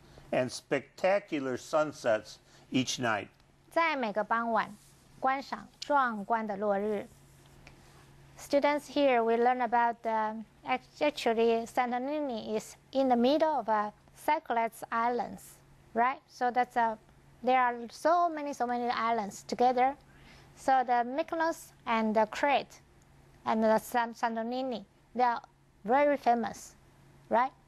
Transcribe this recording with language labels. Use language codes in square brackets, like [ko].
[en] and spectacular sunsets each night. [zh] 在每个傍晚观赏壮观的落日。 [en] Students, here we learn about actually Santorini is in the middle of Cyclades Islands, right? So there are so many islands together. So the Mykonos and the Crete and the Santorini, they are very famous, right?